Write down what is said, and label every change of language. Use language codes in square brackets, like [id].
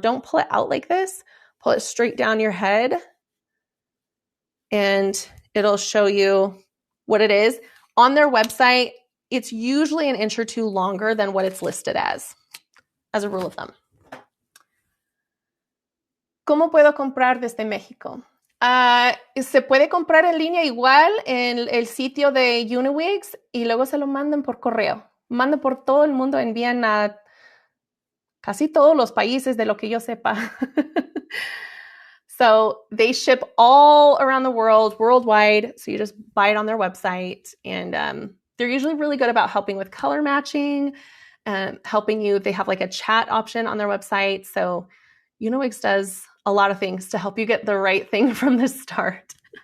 [en] Don't pull it out like this. Pull it straight down your head, and it'll show you what it is. On their website, it's usually an inch or 2 longer than what it's listed as a rule of thumb. [es] ¿Cómo puedo comprar desde México? Se puede comprar en línea igual en el sitio de Uniwigs y luego se lo mandan por correo. Mandan por todo el mundo, envían a casi todos los países de lo que yo sepa. [en] So they ship all around the world, worldwide. So you just buy it on their website, and they're usually really good about helping with color matching, helping you. They have like a chat option on their website. So Uniwigs does a lot of things to help you get the right thing from the start.